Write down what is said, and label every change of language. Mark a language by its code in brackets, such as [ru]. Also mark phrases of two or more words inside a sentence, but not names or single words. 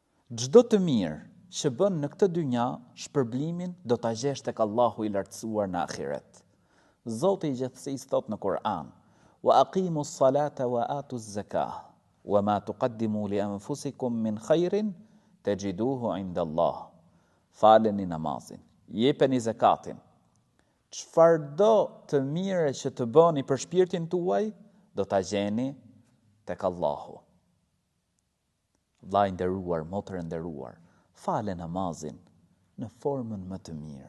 [sq] Çdo të mirë që bën në këtë dynja, shpërblimin do ta gjesh tek Allahu i lartësuar në ahiret. Zoti i gjithësisë thot në Kur'an: [ar] "وأقيموا الصلاة وآتوا الزكاة وما تقدموا لأنفسكم من خير تجدوه عند الله." [sq] Faleni namazin, jepeni zakatin. Çfarëdo të mire që të bëni për shpirtin tuaj, do ta gjeni tek Allahu. Vllai nderuar, motër e nderuar, fale namazin në formën më të mirë.